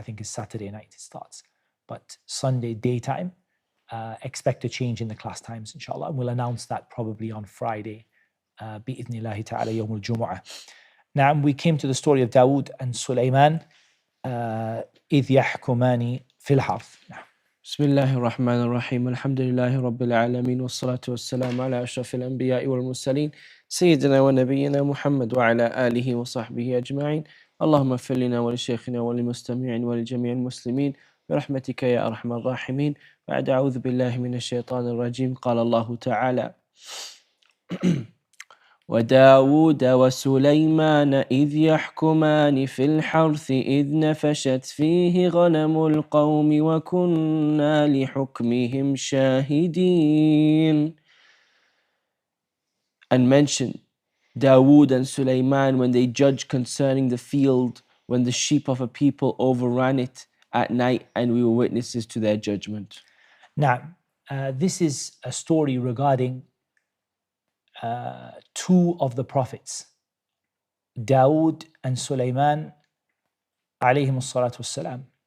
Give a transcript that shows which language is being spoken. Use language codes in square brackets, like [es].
[en] I think it's Saturday night it starts, but Sunday daytime. Expect a change in the class times, inshallah, and we'll announce that probably on Friday, [ar] bi'idhnillahi ta'ala, yawm al-jumu'ah. [en] Now we came to the story of Dawood and Sulaiman. [ar] إذ يحكمان في الحرث. بسم الله الرحمن الرحيم الحمد لله رب العالمين والصلاة والسلام على أشرف الأنبياء والمرسلين سيدنا ونبينا محمد وعلى آله وصحبه أجمعين اللهم اغفر لنا ولشيخنا وللمستمعين ولجميع المسلمين برحمتك يا أرحم الراحمين. بعد أعوذ بالله من الشيطان الرجيم. قال الله تعالى وداود وسليمان إذ يحكمان في الحرث إذ نفشت فيه غنم القوم وكنا لحكمهم شاهدين. [en] And mention Dawood and Sulaiman when they judged concerning the field, when the sheep of a people overran it at night, and we were witnesses to their judgment. Now, this is a story regarding two of the prophets, Dawood and Sulaiman, alayhim as-salatu was-salam.